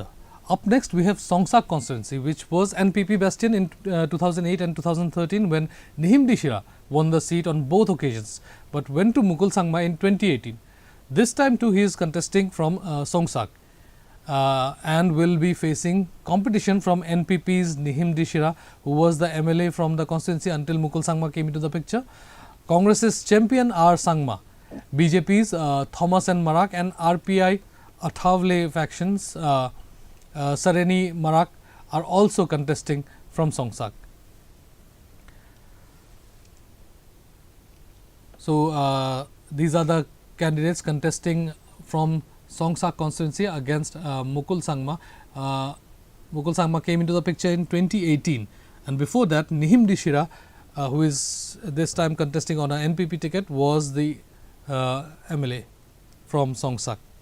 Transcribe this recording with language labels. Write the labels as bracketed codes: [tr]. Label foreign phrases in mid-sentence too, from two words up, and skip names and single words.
[en] Up next, we have Songsak constituency, which was NPP bastion in 2008 and 2013 when Nihim Dishira won the seat on both occasions, but went to Mukul Sangma in 2018. This time too he is contesting from Songsak and will be facing competition from NPP's Nihim Dishira, who was the MLA from the constituency until Mukul Sangma came into the picture, Congress's champion R. Sangma, BJP's Thomas N. Marak, and RPI Athavle factions Sareni Marak are also contesting from Songsak. So these are the candidates contesting from Songsak constituency against Mukul Sangma. Mukul Sangma came into the picture in 2018, and before that Nihim Dishira, who is this time contesting on an NPP ticket, was the MLA from Songsak.